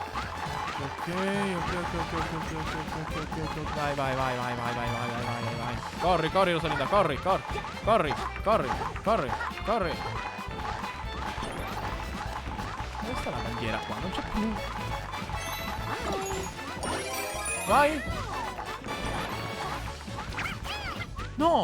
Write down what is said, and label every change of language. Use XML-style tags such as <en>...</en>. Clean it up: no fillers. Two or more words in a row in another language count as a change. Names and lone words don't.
<it>Ok. Vai, vai, vai, vai, vai, vai, vai, vai, vai, vai. Corri, corri, Rosalinda, corri, corri, corri, corri, corri, corri. Dove sta la bandiera qua? Non c'è più. Vai. No.</it>